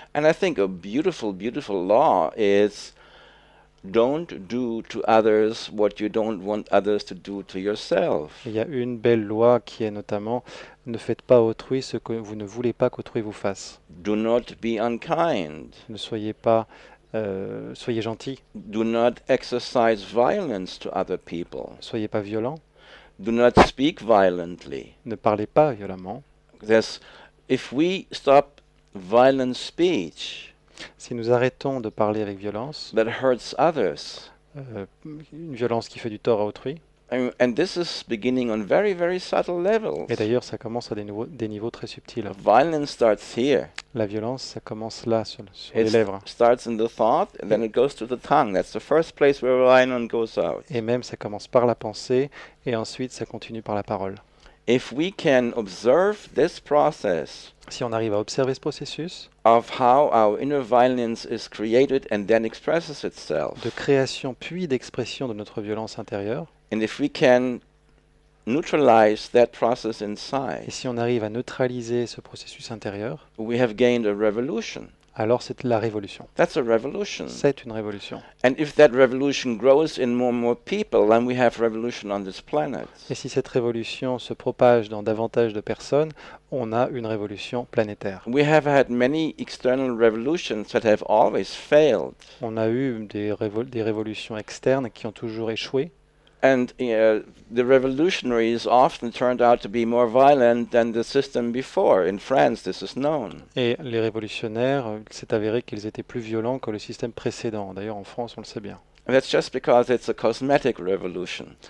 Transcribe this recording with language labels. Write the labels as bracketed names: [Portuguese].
[English] And I think a beautiful, beautiful law is don't do to others what you don't want others to do to yourself. [French] Il y a une belle loi qui est notamment ne faites pas à autrui ce que vous ne voulez pas qu'autrui vous fasse. [English] Do not be unkind. [French] Ne soyez pas soyez gentil, [English] Do not exercise violence to other people. [French] soyez pas violent, [English] Do not speak violently. [French] ne parlez pas violemment. [English] If we stop violent speech [French] Si nous arrêtons de parler avec violence, [English] that hurts others, [French] une violence qui fait du tort à autrui, [English] and this is beginning on very, very subtle levels. [French] et d'ailleurs ça commence à des niveaux très subtils. [English] Violence starts here. [French] La violence, ça commence là, sur les [English] It [French] lèvres. [English] starts in the thought, and then it goes to the tongue. That's the first place where violence goes out. [French] Et même ça commence par la pensée, et ensuite ça continue par la parole. [English] If we can observe this process [French] Si on arrive à observer ce processus [English] of how our inner violence is created and then expresses itself, [French] de création puis d'expression de notre violence intérieure, [English] and if we can neutralize that process inside, [French] et si on arrive à neutraliser ce processus intérieur, [English] we have gained a revolution. [French] alors c'est la révolution. [English] That's a revolution. [French] C'est une révolution. [English] And if that revolution grows in more and more people, then we have revolution on this planet. [French] Et si cette révolution se propage dans davantage de personnes, on a une révolution planétaire. [English] We have had many external revolutions that have always failed. [French] On a eu des révolutions externes qui ont toujours échoué. [English] And the revolutionaries often turned out to be more violent than the system before. In France, this is known. [French] Et les révolutionnaires, il s'est avéré qu'ils étaient plus violents que le système précédent. D'ailleurs, en France, on le sait bien. [English] And that's just because it's a cosmetic revolution.